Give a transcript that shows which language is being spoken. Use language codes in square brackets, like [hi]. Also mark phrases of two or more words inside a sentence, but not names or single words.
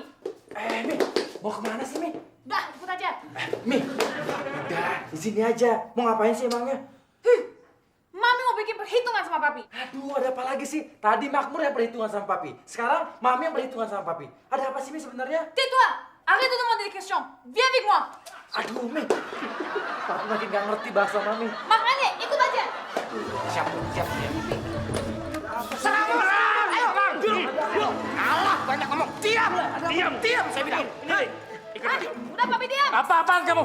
[id] Mi, mau kemana sih, Mi? Udah, ikut aja. Mi, udah, di sini aja. Mau ngapain sih emangnya? Mami mau bikin perhitungan sama papi. Aduh, ada apa lagi sih? Tadi Makmur yang perhitungan sama Papi. Sekarang Mami yang perhitungan sama Papi. Ada apa sih, Mi, sebenarnya? [fr] Tais-toi! Arrête de demander des questions. Viens avec moi. [id] Aduh, Mi. Papi makin gak ngerti bahasa Mami. Makanya ikut aja. Siap. Allah, banyak ngomong. Diam, saya bilang. Ini, ikut aja. Udah papi diam. Apa-apaan kamu?